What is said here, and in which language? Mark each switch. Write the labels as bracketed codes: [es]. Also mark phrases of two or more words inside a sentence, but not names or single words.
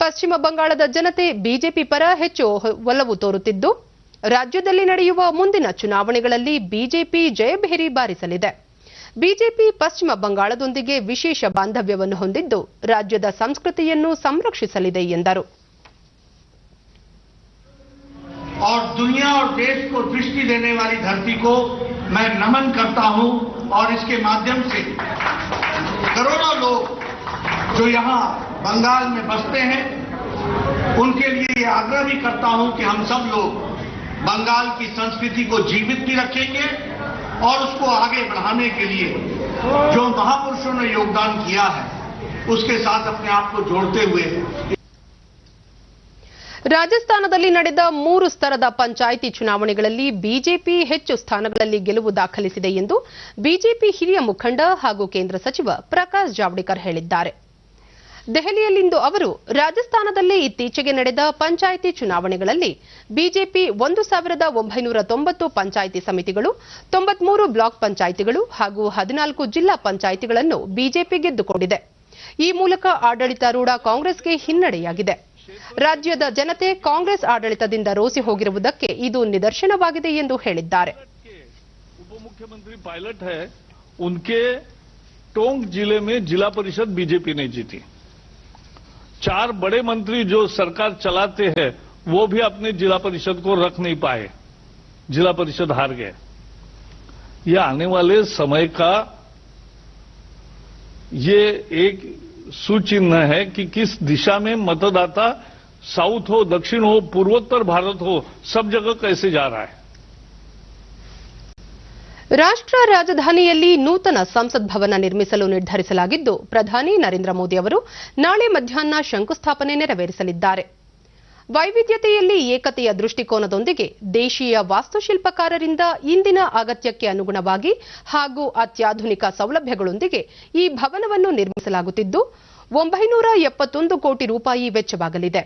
[kn] ಪಶ್ಚಿಮ ಬಂಗಾಳದ ಜನತೆ ಬಿಜೆಪಿ ಪರ ಹೆಚ್ಚು ಒಲವು ತೋರುತ್ತಿದ್ದು ರಾಜ್ಯದಲ್ಲಿ ನಡೆಯುವ ಮುಂದಿನ ಚುನಾವಣೆಗಳಲ್ಲಿ ಬಿಜೆಪಿ ಜಯಭೇರಿ ಬಾರಿಸಲಿದೆ. ಬಿಜೆಪಿ ಪಶ್ಚಿಮ ಬಂಗಾಳದೊಂದಿಗೆ ವಿಶೇಷ ಬಾಂಧವ್ಯವನ್ನು ಹೊಂದಿದ್ದು ರಾಜ್ಯದ ಸಂಸ್ಕೃತಿಯನ್ನು ಸಂರಕ್ಷಿಸಲಿದೆ ಎಂದರು. [hi] और दुनिया और देश को दृष्टि देने वाली धरती को मैं नमन करता हूं और इसके माध्यम से करोड़ों लोग जो यहां बंगाल में बसते हैं उनके लिए ये आग्रह भी करता हूं कि हम सब लोग बंगाल की संस्कृति को जीवित भी रखेंगे और उसको आगे बढ़ाने के लिए जो महापुरुषों ने योगदान किया है उसके साथ अपने आप को जोड़ते हुए [kn] ರಾಜಸ್ಥಾನದಲ್ಲಿ ನಡೆದ 3 ಸ್ತರದ ಪಂಚಾಯಿತಿ ಚುನಾವಣೆಗಳಲ್ಲಿ ಬಿಜೆಪಿ ಹೆಚ್ಚು ಸ್ಥಾನಗಳಲ್ಲಿ ಗೆಲುವು ದಾಖಲಿಸಿದೆ ಎಂದು ಬಿಜೆಪಿ ಹಿರಿಯ ಮುಖಂಡ ಹಾಗೂ ಕೇಂದ್ರ ಸಚಿವ ಪ್ರಕಾಶ್ ಜಾವಡೇಕರ್ ಹೇಳಿದ್ದಾರೆ. ದೆಹಲಿಯಲ್ಲಿಂದು ಅವರು ರಾಜಸ್ಥಾನದಲ್ಲಿ ಇತ್ತೀಚೆಗೆ ನಡೆದ ಪಂಚಾಯಿತಿ ಚುನಾವಣೆಗಳಲ್ಲಿ ಬಿಜೆಪಿ 1990 ಪಂಚಾಯಿತಿ ಸಮಿತಿಗಳು, 93 ಬ್ಲಾಕ್ ಪಂಚಾಯಿತಿಗಳು ಹಾಗೂ 14 ಜಿಲ್ಲಾ ಪಂಚಾಯಿತಿಗಳನ್ನು ಬಿಜೆಪಿ ಗೆದ್ದುಕೊಂಡಿದೆ. ಈ ಮೂಲಕ ಆಡಳಿತಾರೂಢ ಕಾಂಗ್ರೆಸ್ಗೆ ಹಿನ್ನಡೆಯಾಗಿದೆ. ರಾಜ್ಯದ ಜನತೆ ಕಾಂಗ್ರೆಸ್ ಆಡಳಿತದಿಂದ ರೋಸಿ ಹೋಗಿರುವುದಕ್ಕೆ ಇದು ನಿದರ್ಶನವಾಗಿದೆ ಎಂದು ಹೇಳಿದ್ದಾರೆ. [hi] उपमुख्यमंत्री पायलट है, उनके टोंक जिले में जिला परिषद बीजेपी ने जीती. 4 बड़े मंत्री जो सरकार चलाते हैं वो भी अपने जिला परिषद को रख नहीं पाए, जिला परिषद हार गए. ये आने वाले समय का ये एक सूचिन्ह है कि किस दिशा में मतदाता साउथ हो, दक्षिण हो, पूर्वोत्तर भारत हो, सब जगह कैसे जा रहा है. [kn] ರಾಷ್ಟ್ರ ರಾಜಧಾನಿಯಲ್ಲಿ ನೂತನ ಸಂಸತ್ ಭವನ ನಿರ್ಮಿಸಲು ನಿರ್ಧರಿಸಲಾಗಿದ್ದು ಪ್ರಧಾನಿ ನರೇಂದ್ರ ಮೋದಿ ಅವರು ನಾಳೆ ಮಧ್ಯಾಹ್ನ ಶಂಕುಸ್ಥಾಪನೆ ನೆರವೇರಿಸಲಿದ್ದಾರೆ. ವೈವಿಧ್ಯತೆಯಲ್ಲಿ ಏಕತೆಯ ದೃಷ್ಟಿಕೋನದೊಂದಿಗೆ ದೇಶೀಯ ವಾಸ್ತುಶಿಲ್ಪಕಾರರಿಂದ ಇಂದಿನ ಅಗತ್ಯಕ್ಕೆ ಅನುಗುಣವಾಗಿ ಹಾಗೂ ಅತ್ಯಾಧುನಿಕ ಸೌಲಭ್ಯಗಳೊಂದಿಗೆ ಈ ಭವನವನ್ನು ನಿರ್ಮಿಸಲಾಗುತ್ತಿದ್ದು 971 ಕೋಟಿ ರೂಪಾಯಿ ವೆಚ್ಚವಾಗಲಿದೆ.